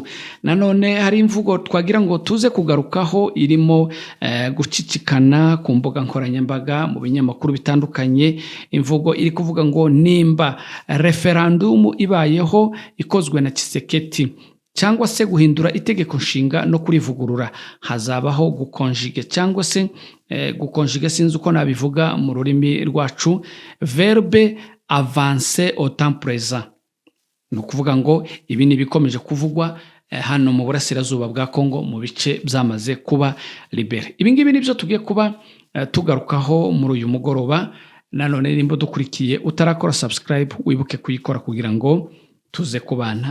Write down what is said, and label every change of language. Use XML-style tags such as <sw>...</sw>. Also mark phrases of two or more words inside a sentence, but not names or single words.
<rw>Nanone hari imvugo twagira ngo tuze kugarukaho irimo gucicikana ku mbuga nkoranyambaga mu binyamakuru bitandukanye. Imvugo iri kuvuga ngo nimba referendum ibayeho ikozwe na Tshisekedi cyangwa se guhindura itegeko nshinga no kurivugurura, hazabaho gukonjige cyangwa se gukonjige, sinzi uko nabivuga mu rurimi rwacu,</rw> <fr>verbe avancer au temps présent.</fr> <rw>No kuvuga ngo ibi ni bikomeje kuvugwa hano mu burasirazuba bwa Kongo mu bice byamaze kuba libere. Ibi ngibi nibyo tugiye kuba tugarukaho muri uyu mugoroba. Nanone nimba dukurikiye utarakora subscribe wibuke kuyikora kugira ngo tuze kubana.</rw>